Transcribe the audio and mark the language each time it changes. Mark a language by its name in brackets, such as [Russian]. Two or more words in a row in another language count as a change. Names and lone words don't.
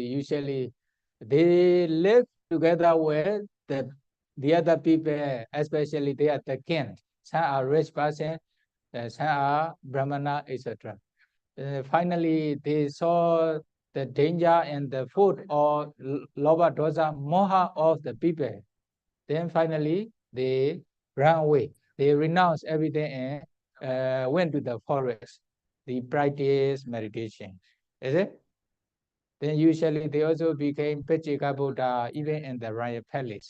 [English] Usually, they live together with the other people, especially they are the king. Some are rich person, some are brahmana, etc. Finally, they saw the danger and the food or [Pali] lobha dosa moha [English] of the people. Then finally, they ran away. They renounced everything and went to the forest. They practice meditation. Is it? Then usually they also became Paccekabuddha even in the royal palace.